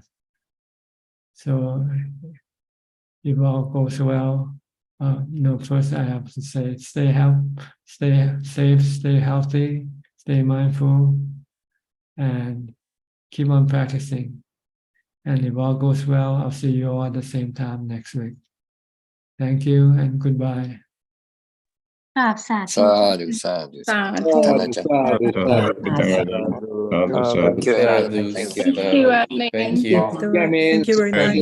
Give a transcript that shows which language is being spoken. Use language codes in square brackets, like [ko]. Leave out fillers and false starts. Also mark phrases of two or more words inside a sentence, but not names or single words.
[en] So if all goes well, first I have to say, stay safe, stay healthy, stay mindful, and keep on practicing. And if all goes well, I'll see you all at the same time next week. Thank you and goodbye. [th] กราบสาธุ [pi] Sadhu, sadhu, Sadhu. Tanajan. Sadhu, sadhu. [en] Thank you, Anand. Thank you, Thank you, Anand. Adnan. Thank you. Thank you very much.